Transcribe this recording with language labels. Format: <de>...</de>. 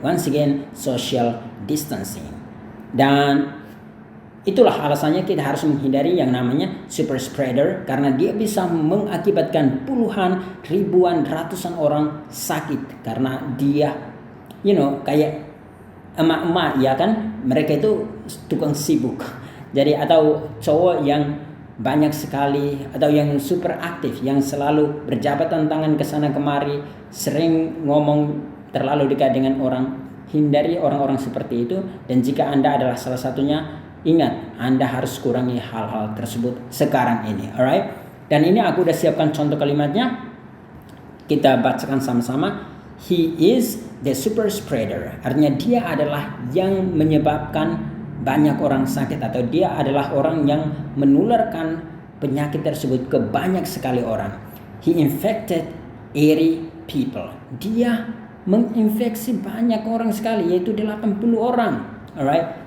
<en>Once again, social distancing.</en> <id>Dan itulah alasannya kita harus menghindari yang namanya super spreader karena dia bisa mengakibatkan puluhan, ribuan, ratusan orang sakit karena dia kayak emak-emak ya kan, mereka itu tukang sibuk. Jadi atau cowok yang banyak sekali atau yang super aktif, yang selalu berjabatan tangan ke sana kemari, sering ngomong terlalu dekat dengan orang. Hindari orang-orang seperti itu, dan jika Anda adalah salah satunya, ingat Anda harus kurangi hal-hal tersebut sekarang ini, alright? Dan ini aku udah siapkan contoh kalimatnya. Kita bacakan sama-sama.</id> <en>He is the super spreader.</en> <id>Artinya dia adalah yang menyebabkan banyak orang sakit atau dia adalah orang yang menularkan penyakit tersebut ke banyak sekali orang.</id> <en>He infected 80 people.</en> <id>Dia menginfeksi banyak orang sekali, yaitu 80 orang. Alright?</id>